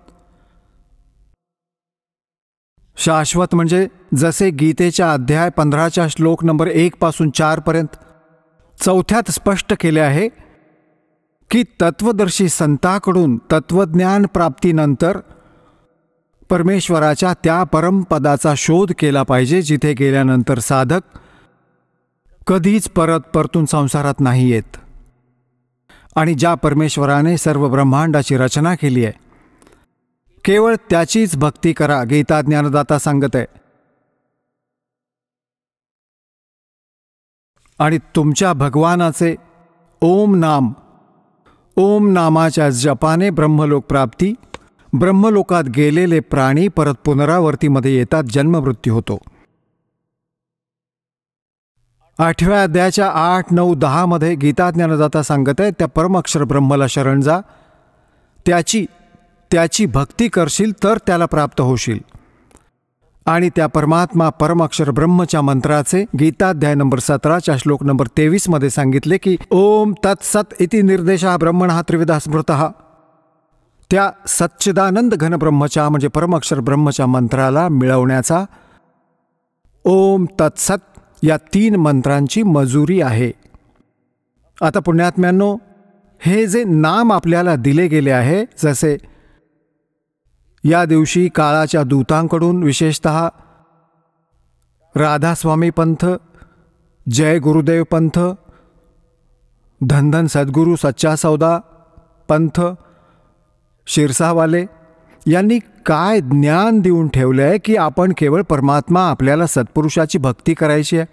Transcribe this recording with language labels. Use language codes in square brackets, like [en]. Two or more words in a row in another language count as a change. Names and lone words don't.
[mr] शाश्वत म्हणजे जसे गीतेच्या अध्याय 15च्या श्लोक नंबर 1 पासून 4 पर्यंत 4थ्यात स्पष्ट केले आहे की तत्वदर्शी संतांकडून तत्वज्ञान प्राप्तीनंतर परमेश्वराच्या त्या परमपदाचा शोध केला पाहिजे, जिथे गेल्यानंतर साधक कधीच परतून संसारात नाही येत. आणि ज्या परमेश्वराने सर्व ब्रह्मांडाची रचना केली आहे केवळ त्याचीच भक्ती करा, गीता ज्ञानदाता सांगत आहे. आणि तुमच्या भगवानाचे ओम नाम ओम नामाच्या जपाने ब्रह्मलोक प्राप्ती, ब्रह्मलोकात गेलेले प्राणी परत पुनरावर्तीमध्ये येतात, जन्ममृत्यू होतो. 8व्या अध्यायाच्या 8, 9, 10 मध्ये गीता ज्ञानदाता सांगत आहे, त्या परमअक्षर ब्रह्मला शरण जा, त्याची भक्ती करशील तर त्याला प्राप्त होशील. आणि त्या परमात्मा परमअक्षर ब्रह्मच्या मंत्राचे गीताध्याय नंबर 17 श्लोक नंबर 23 मध्ये सांगितले की [sa] ओम तत्सत इति निर्देशः ब्रह्मणः त्रिविधा स्मृतः. [mr] त्या सच्चिदानंद घन ब्रह्मच्या म्हणजे परमअक्षर ब्रह्मच्या मंत्राला मिळवण्याचा ओम तत्सत या 3 मंत्रांची मजुरी आहे. आता पुण्यात्म्यांनो, हे जे नाम आपल्याला दिले गेले आहे, जसे या दिवशी काळाच्या दूतांकडून विशेषतः राधास्वामी पंथ, जय गुरुदेव पंथ, धन सद्गुरू सच्चा सौदा पंथ, शिरसावाले यांनी काय ज्ञान देऊन ठेवले आहे की आपण केवळ परमात्मा, आपल्याला सत्पुरुषाची भक्ती करायची आहे.